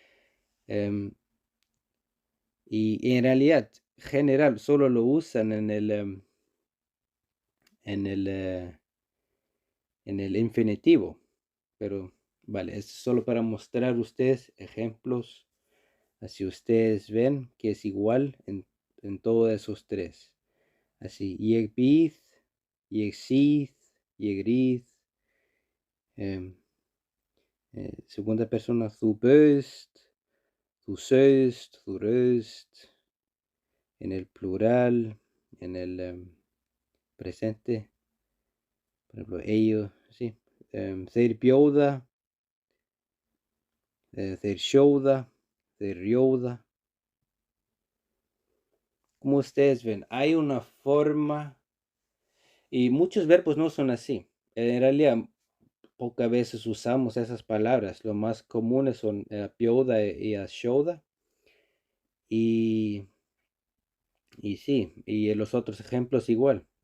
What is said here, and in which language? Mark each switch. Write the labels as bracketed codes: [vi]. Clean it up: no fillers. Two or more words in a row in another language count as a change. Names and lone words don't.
[es] Y en realidad, general, solo lo usan en el infinitivo. Pero, vale, es solo para mostrar a ustedes ejemplos. Así ustedes ven que es igual en todos esos tres. Así, [is] ég býð, ég síð, ég ríð. [es] Segunda persona, [is] þú bauðst, þú sauðst, þú rauðst. [es] En el plural, en el presente, por ejemplo, ellos, sí. [is] Þeir bjóða, þeir sjóða, þeir rjóða. [es] Como ustedes ven, hay una forma, y muchos verbos no son así. En realidad, pocas veces usamos esas palabras. Lo más comunes son bjóða y sjóða. Y sí, y en los otros ejemplos igual.